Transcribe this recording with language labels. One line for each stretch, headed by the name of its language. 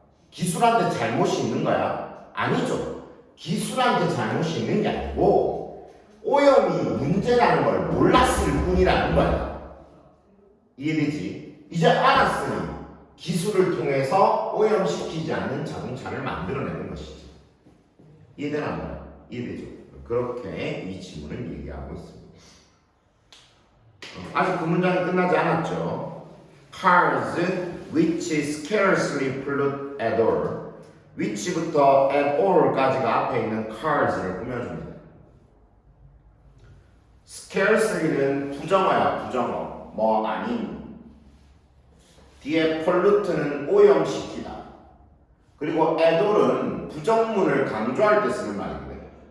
Korean: 기술한테 잘못이 있는 거야? 아니죠. 기술한테 잘못이 있는 게 아니고 오염이 문제라는 걸 몰랐을 뿐이라는 거야. 이해되지? 이제 알았으니 기술을 통해서 오염시키지 않는 자동차를 만들어내는 것이지. 이해되나 말이야? 이해되죠? 그렇게 이 지문을 얘기하고 있습니다. 아직 그 문장이 끝나지 않았죠.
English: Cars which scarcely pollute at all. which
Korean: 부터
English: at all
Korean: 까지가 앞에 있는
English: cars
Korean: 를 꾸며줍니다. scarcely는 부정어야, 부정어. 뭐 아닌. 뒤에
English: pollute
Korean: 는 오염시키다. 그리고
English: at all
Korean: 은 부정문을 강조할 때 쓰는 말입니다.